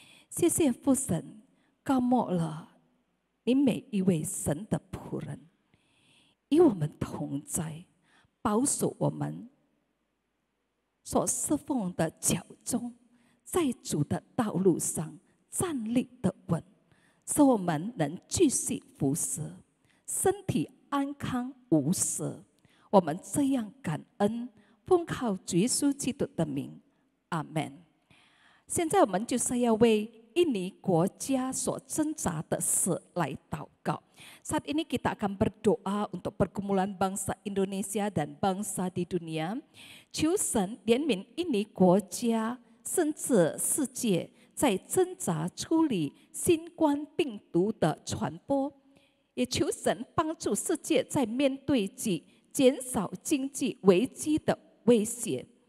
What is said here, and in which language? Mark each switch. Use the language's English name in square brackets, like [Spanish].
[Chinese] 谢谢父神，高莫了你每一位神的仆人，与我们同在，保守我们所侍奉的脚中，在主的道路上站立得稳，使我们能继续服侍，身体安康无事。我们这样感恩，奉靠主耶稣基督的名，阿们。现在我们就是要为印尼国家所挣扎的事来祷告。 [Indonesian] Saat ini kita akan berdoa untuk pergumulan bangsa Indonesia dan bangsa di dunia。 [Chinese] 求神怜悯印尼国家，甚至世界，在挣扎处理新冠病毒的传播。也求神帮助世界在面对及减少经济危机的威胁。